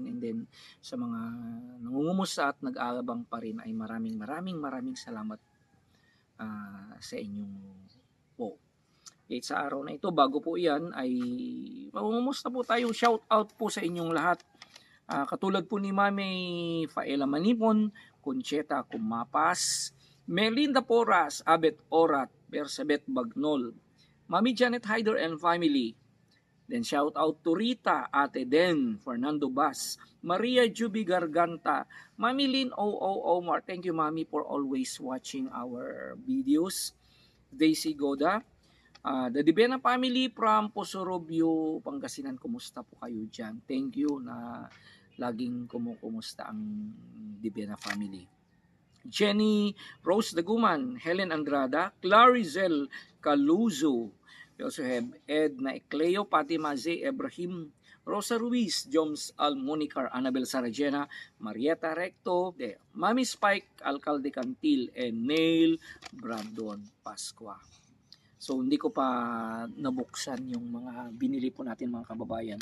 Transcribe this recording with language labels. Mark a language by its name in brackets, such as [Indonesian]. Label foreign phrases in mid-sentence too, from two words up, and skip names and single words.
[English] And then, [Filipino] sa mga nangungumusta at nag-aabang pa rin ay maraming salamat sa inyong po. Sa araw na ito, bago po yan, ay mamumusta po tayo. [English] Shout out [Filipino] po sa inyong lahat. Katulad po ni Mami Faela Manipon, Concheta Kumapas, Melinda Porras, Abet Orat, Persabet Bagnol, Mami Janet Hyder and family. [English] Then shout out to Rita, Ate Den, Fernando Bas, Maria Juby Garganta, Mami Lynn Omar. Thank you, Mami, for always watching our videos. Daisy Goda, the Dibena family from Posorobio, Pangasinan. [Filipino] Kumusta po kayo dyan? [English] Thank you [Filipino] na laging kumusta ang Dibena family. [English] Jenny Rose Daguman, Helen Andrada, Clarizel Caluzo. We also have Edna Ecleo, Fatima Z. Ibrahim, Rosa Ruiz, Joms Almonicar, Annabel Saragena, Marieta Recto, Mami Spike, Alcalde Cantil, and Neil Brandon Pasqua. [Filipino] So, hindi ko pa nabuksan yung mga binili po natin mga kababayan.